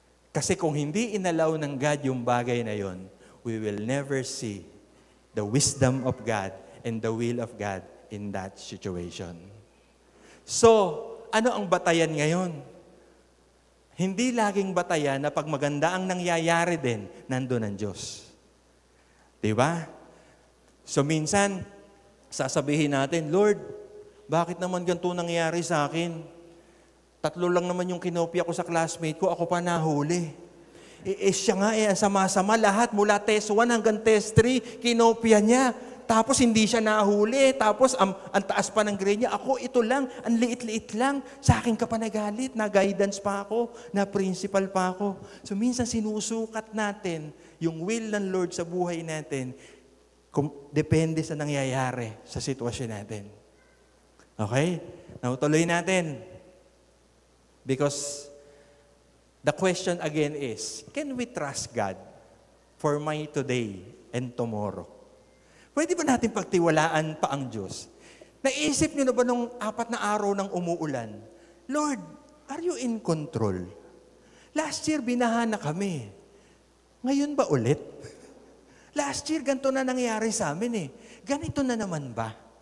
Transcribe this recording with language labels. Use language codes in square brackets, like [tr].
[tl] Kasi kung hindi inallow ng God yung bagay na yon, [en] we will never see the wisdom of God and the will of God in that situation. [tl] So, ano ang batayan ngayon? Hindi laging batayan na pag maganda ang nangyayari din, nandun ang Diyos. Diba? So minsan, sasabihin natin, Lord, bakit naman ganito nangyari sa akin? 3 lang naman yung kinopya ko sa classmate ko, ako pa nahuli. Siya nga ang sama-sama lahat, mula test 1 hanggang test 3, kinopya niya. Tapos hindi siya nahuli, tapos ang taas pa ng grade niya. Ako, ito lang, ang liit-liit lang. Sa akin ka pa nagalit, na-guidance pa ako, na-principal pa ako. So minsan sinusukat natin yung will ng Lord sa buhay natin, depende sa nangyayari sa sitwasyon natin. Okay? Now, tuloy natin. [en] Because the question again is, can we trust God for my today and tomorrow? [tl] Pwede ba natin pagtiwalaan pa ang Diyos? Naisip niyo na ba nung 4 na araw ng umuulan, [en] Lord, are you in control? [tl] Last year, binaha na kami. Ngayon ba ulit? Last year, ganito na nangyari sa amin eh. Ganito na naman ba?